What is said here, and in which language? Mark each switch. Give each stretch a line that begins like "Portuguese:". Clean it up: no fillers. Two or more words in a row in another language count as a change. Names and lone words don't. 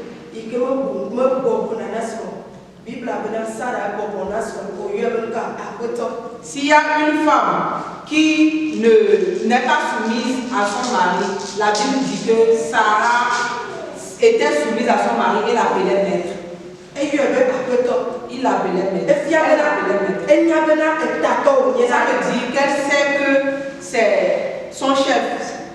Ewe: ike me bɔbɔ na nasrɔ̃ Bible abena Sarah bɔbɔ nasrɔ̃ o yɔ bɛ ka akpɛtɔ.
French: S'il y a une femme qui n'est pas soumise à son mari, la Bible dit que Sarah était soumise à son mari et l'appelait maître. Et il l'appelait maître. Ça veut dire qu'elle sait que c'est son chef.